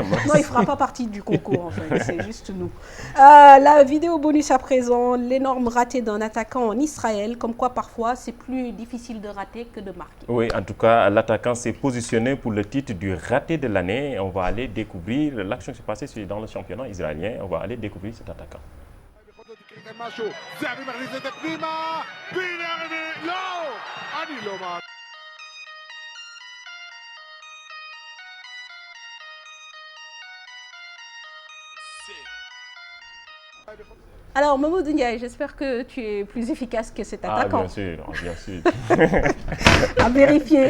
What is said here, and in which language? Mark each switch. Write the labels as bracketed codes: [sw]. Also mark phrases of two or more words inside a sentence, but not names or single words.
[fr] Non, il ne fera pas partie du concours en fait, c'est juste nous. La vidéo bonus à présent, l'énorme raté d'un attaquant en Israël, comme quoi parfois c'est plus difficile de rater que de marquer. Oui, en tout cas, l'attaquant s'est positionné pour le titre du raté de l'année. On va aller découvrir l'action qui s'est passée dans le championnat israélien. On va aller découvrir cet attaquant. [he] משהו, זהבי מכניס את זה פנימה, והנה הרביעי, לא! אני לא מאמין. [fr] Alors, Mamadou Ndiaye, j'espère que tu es plus efficace que cet attaquant. Bien sûr, bien sûr. À vérifier.